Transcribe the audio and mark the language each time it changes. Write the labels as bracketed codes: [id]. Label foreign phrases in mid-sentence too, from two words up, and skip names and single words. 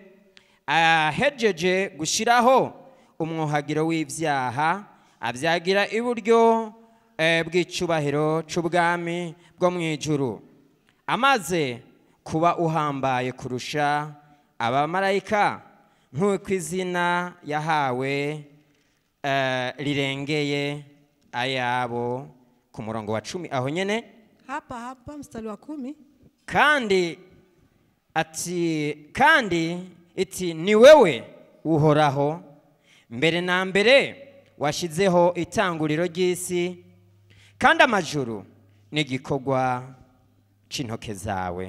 [rn] Ahejeje gushiraho umwuhagiro w'ibyaha abyagira iburyo bw'icubahiro c'ubwami bwo mu ijuru, amaze kuba uhambaye kurusha abamarayika nk'uko izina yahawe rirengeye ayabo. Ku murongo wa 10 aho nyene [sw] hapa mstari wa 10 [rn] kandi iti ni wewe uhoraho mbere na mbere washizeho itanguriro ry'isi kandi amajuru n'igikorwa c'intoke zawe.